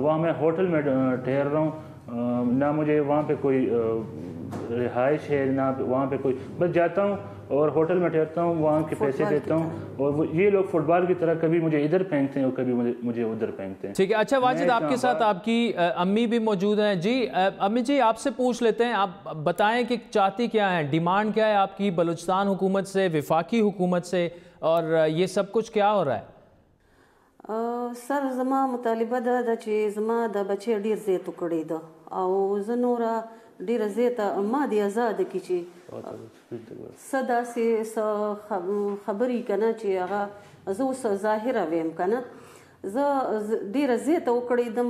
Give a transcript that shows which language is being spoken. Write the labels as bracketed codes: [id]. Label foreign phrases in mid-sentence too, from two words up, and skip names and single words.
[ur] وہاں میں ہوٹل میں ٹھہر رہا ہوں، نہ مجھے وہاں پہ کوئی رہائش ہے، نہ وہاں پہ کوئی، بس جاتا ہوں اور ہوٹل میں ٹھہرتا ہوں، وہاں کے پیسے دیتا ہوں، اور یہ لوگ فٹ بال کی طرح کبھی مجھے ادھر پھینکتے ہیں اور کبھی مجھے ادھر پھینکتے ہیں. ٹھیک ہے. اچھا واجد، آپ کے ساتھ آپ کی امی بھی موجود ہیں. جی امی جی، آپ سے پوچھ لیتے ہیں، آپ بتائیں کہ چاہتی کیا ہیں، ڈیمانڈ کیا ہے آپ کی بلوچستان حکومت سے، وفاقی حکومت سے، اور یہ سب کچھ کیا ہو رہا ہے؟ [ps] سر زما مطالبه ده چې زما د بچی ډیر زیات کړی ده او زه نوره ډیره زیاته ما دې آزاده کړي چې څه داسې خبرې که نه چې هغه زه اوس ظاهره ویم که نه، زه ډیره زیاته وکړېدم.